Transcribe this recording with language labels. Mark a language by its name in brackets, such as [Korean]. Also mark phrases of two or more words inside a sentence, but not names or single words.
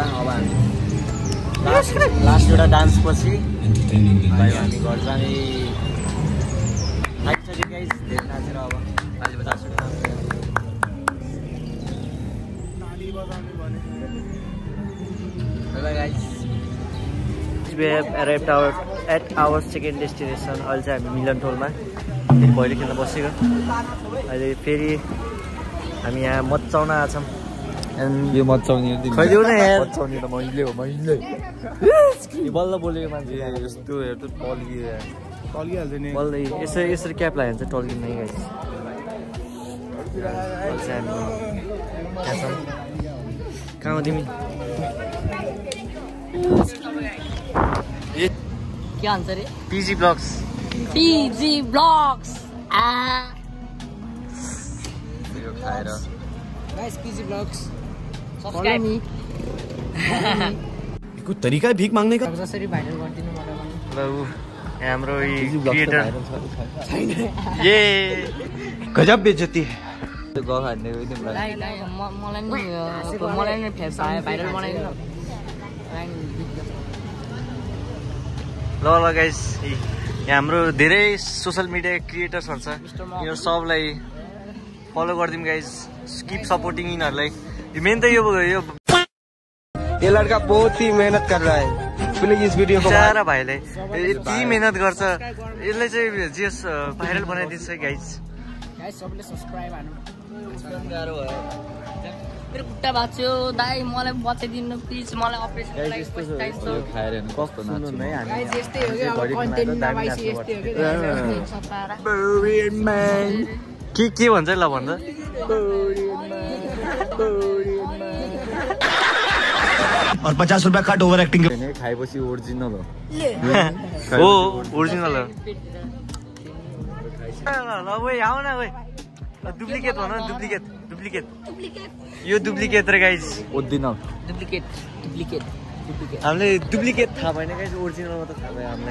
[Nepali] अब हामी लास्ट एउटा डान्स पछि भाइ हामी घर जाने थाकिसक्यो गाइस, धेरै नाचेर अब अहिले बजाउँछु। [English] Hello guys, we have arrived at our second destination. [Nepali] अहिले चाहिँ हामी मिलन टोलमा फेरि भैलो खेल्न बसेको। अहिले फेरि हामी यहाँ मचाउन आछौँ। यो मचाउने खैदेऊ न यार मचाउने त मैले हो मैले बल्ल बोलेको मान्छे यस्तो हेर त टल्किहाल्छ नि बल्ल यसरी क्याप लगायो भने चाहिँ टल्किँदैन गाइस कहाँ हो तिमी के भन्छ रे पिजी ब्लग्स यो खाएर गाइस पिजी ब्लग्स [English] subscribe me [Hindi] कुछ तरिका है भीख मांगने का [Nepali] जसरी भाइरल गर्दिनु मलाई ल उ हाम्रो क्रिएटर ये [Hindi] गजब बेइज्जती है [Nepali] त्यो गफ हान्ने एकदम मलाई नि भाइरल बनाइदिनु ल गाइस यहाँ हाम्रो धेरै सोसल मिडिया क्रिएटर्सहरू छ यो सबलाई फलो गरिदिउँ गाइस [English] keep supporting [Nepali] यिनीहरूलाई मेन त यो [Hindi] ये लड़का बहुत ही मेहनत कर रहा है प्लीज इस वीडियो को [Nepali] सारा भाइलाई यति मेहनत गर्छ यसलाई चाहिँ जेस भाइरल बनाइदिन्छ गाइस सबले सब्स्क्राइब हान्नु मेरो खुट्टा भाँच्यो दाइ मलाई बचाइदिनु प्लिज मलाई अपरेसनको लागि पैसा चाहिन्छ खाएर हेर्नु कस्तो नाच्छ गाइस यस्तै हो कि अब कन्टेन्ट नभएपछि यस्तै हो कि के भन्छ ल भन्छ [Hindi] और 50 रुपया कट ओवर एक्टिंग के [Nepali] खाएपछि ओरिजिनल हो ओरिजिनल हो ल ओए आऊ न ओए डुप्लिकेट भन डुप्लिकेट यो डुप्लिकेट रे गाइस ओरिजिनल डुप्लिकेट हामीले डुप्लिकेट थाहा भएन गाइस ओरिजिनल मात्र थाहा भयो हामीलाई